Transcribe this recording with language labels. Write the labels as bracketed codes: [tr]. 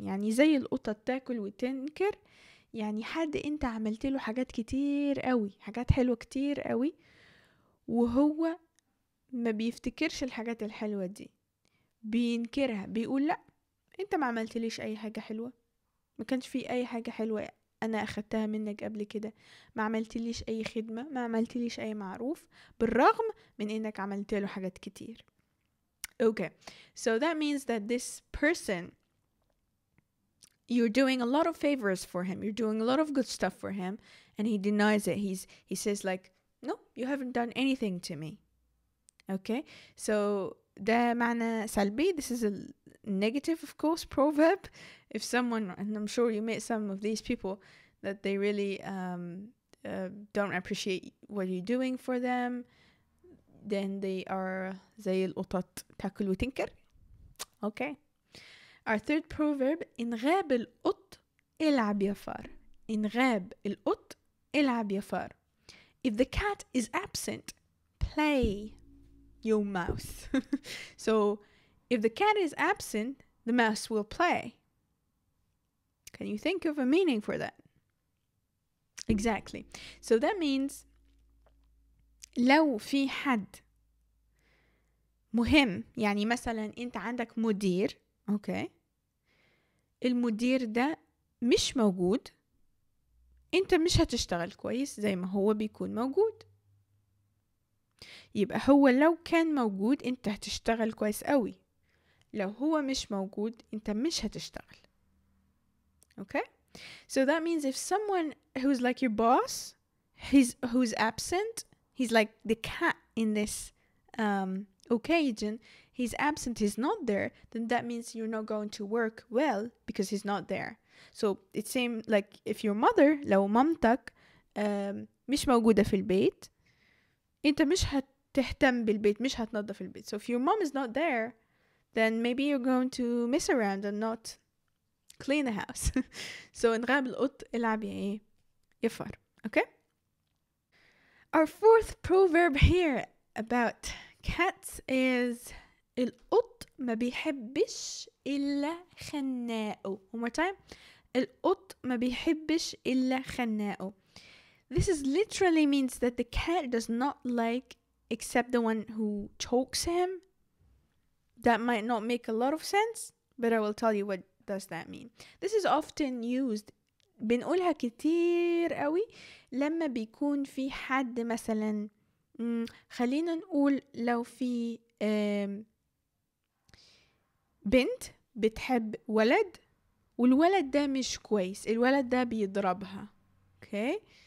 [ar] يعني زي القطة تاكل وتنكر، يعني حد انت عملت له حاجات كتير قوي، حاجات حلوة كتير قوي، وهو ما بيفتكرش الحاجات الحلوة دي، بينكرها، بيقول لا انت ما عملتليش اي حاجة حلوة، ما كانش في اي حاجة حلوة انا اخدتها منك قبل كده، ما عملتليش اي خدمة، ما عملتليش اي معروف، بالرغم من انك عملت له حاجات كتير. [en] Okay, so that means that this person, you're doing a lot of favors for him, you're doing a lot of good stuff for him, and he denies it. He says like, no, you haven't done anything to me. Okay, so [ar] ده معنى سلبي. [en] This is a negative, of course, proverb. If someone, and I'm sure you met some of these people, that they really don't appreciate what you're doing for them, then they are [ar] زي القطط تاكل وتنكر. [en] Okay. Our third proverb, [ar] إن غاب القط العب يا فار. إن غاب القط العب يا فار. [en] If the cat is absent, play your mouse. So if the cat is absent, the mouse will play. Can you think of a meaning for that? Exactly. So that means [ar] لو في حد مهم، يعني مثلا انت عندك مدير، اوكي، المدير ده مش موجود، انت مش هتشتغل كويس زي ما هو بيكون موجود. يبقى هو لو كان موجود انت هتشتغل كويس قوي، لو هو مش موجود انت مش هتشتغل. [en] Okay? So that means if someone who's like your boss, who's absent, he's like the cat in this occasion, he's absent, he's not there, then that means you're not going to work well because he's not there. So it seems like if your mother, [ar] لو مامتك مش موجودة في البيت، انت مش هتهتم بالبيت، مش هتنظف البيت. [en] So if your mom is not there, then maybe you're going to mess around and not clean the house. So [ar] إن غاب القط العب يا فار. [en] Okay? Our fourth proverb here about cats is [ar] القط ما بيحبش إلا خناقه. [en] One more time. [ar] القط ما بيحبش إلا خناقه. [en] This is literally means that the cat does not like except the one who chokes him. That might not make a lot of sense, but I will tell you what does that mean. This is often used, [ar] بنقولها كتير قوي لما بيكون في حد مثلا خلينا نقول لو في بنت بتحب ولد والولد ده مش كويس، الولد ده بيضربها، [en] okay?